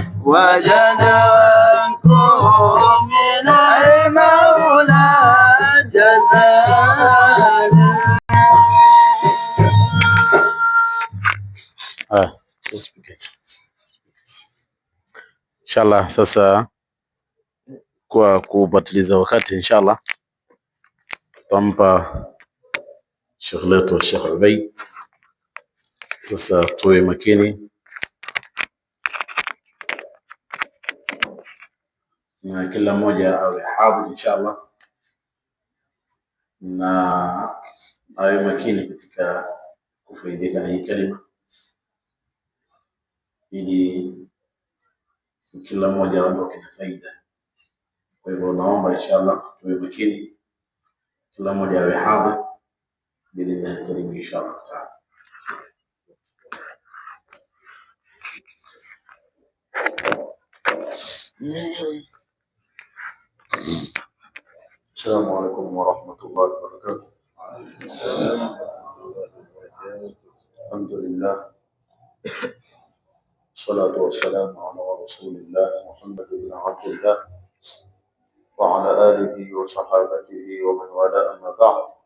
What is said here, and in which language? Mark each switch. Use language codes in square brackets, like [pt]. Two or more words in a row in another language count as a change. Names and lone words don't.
[ar] وجزاكم من المولى جزاء. [sw] Inshallah, sasa kwa kupatiliza wakati, inshallah tutampa Sheikh letu Sheikh Ubaid. Sasa tuwe makini na kila mmoja awe hadhir inshallah, na awe makini katika kufaidika na hii kalima, ili kila mmoja aondoke na faida. Kwa hivyo naomba inshallah tuwe makini, kila mmoja awe hadhir [ar] بإذن الله الكريم إن شاء الله تعالى. السلام عليكم ورحمة الله وبركاته. الحمد لله والصلاة والسلام على رسول الله محمد بن عبد الله وعلى آله وصحابته ومن والاه، أما بعد.